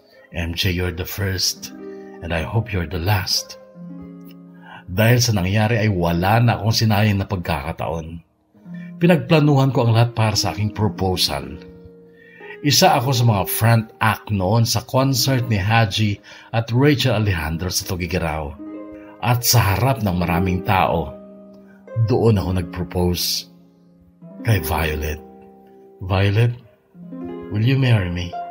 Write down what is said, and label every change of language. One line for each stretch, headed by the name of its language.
English: MJ, you're the first and I hope you're the last.
Filipino: Dahil sa nangyari ay wala na akong sinayang na pagkakataon. Pinagplanuhan ko ang lahat para sa aking proposal. Isa ako sa mga front act noon sa concert ni Haji at Rachel Alejandro sa Tugigaraw. At sa harap ng maraming tao, doon ako nag-propose kay Violet.
English: Violet, will you marry me?